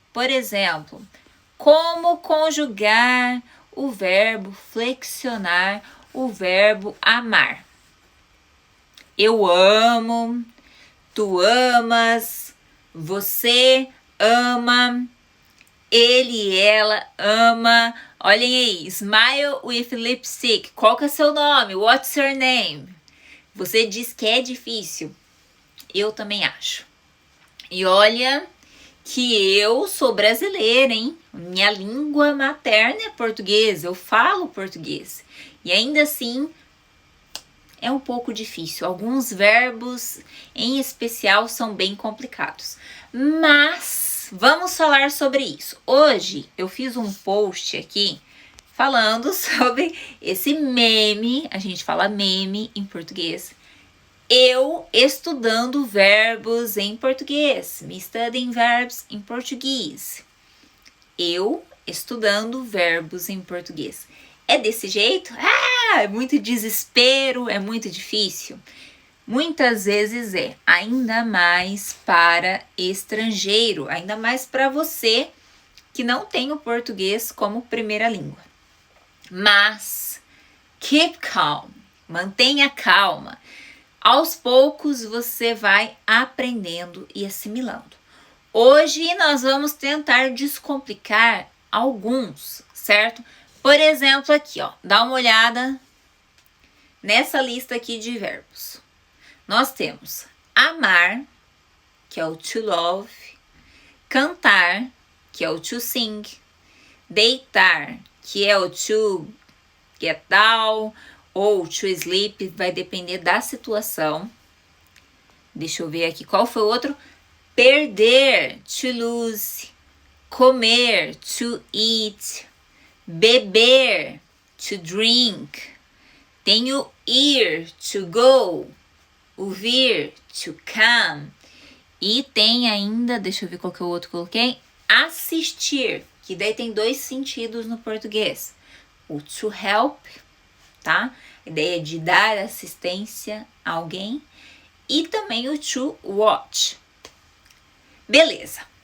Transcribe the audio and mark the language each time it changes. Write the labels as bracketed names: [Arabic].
[Portuguese] Por exemplo, como conjugar o verbo flexionar, o verbo amar? Eu amo, tu amas, você ama, ele e ela ama. [English] Olhem aí, smile with lipstick. [Portuguese] Qual que é seu nome? [English] What's your name? [Portuguese] Você diz que é difícil. Eu também acho. E olha que eu sou brasileira, hein? Minha língua materna é português. Eu falo português. E ainda assim, é um pouco difícil. Alguns verbos, em especial, são bem complicados. Mas vamos falar sobre isso. Hoje eu fiz um post aqui falando sobre esse meme. A gente fala meme em português. Eu estudando verbos em português. [English] Me studying verbs in Portuguese. [Portuguese] Eu estudando verbos em português. É desse jeito? É muito desespero, é muito difícil. Muitas vezes é, ainda mais para estrangeiro, ainda mais para você que não tem o português como primeira língua. Mas, [English] keep calm, [Portuguese] mantenha calma. Aos poucos você vai aprendendo e assimilando. Hoje nós vamos tentar descomplicar alguns, certo? Por exemplo, aqui, ó, dá uma olhada nessa lista aqui de verbos. Nós temos amar, que é o to love, cantar, que é o to sing, deitar, que é o to get down, ou to sleep, vai depender da situação. Deixa eu ver aqui qual foi o outro. Perder, to lose, comer, to eat, beber, to drink. Tem o ir, to go, ouvir, to come. E tem ainda, deixa eu ver qual que é o outro que eu coloquei, assistir, que daí tem dois sentidos no português. O to help, tá? A ideia de dar assistência a alguém. E também o to watch. Beleza.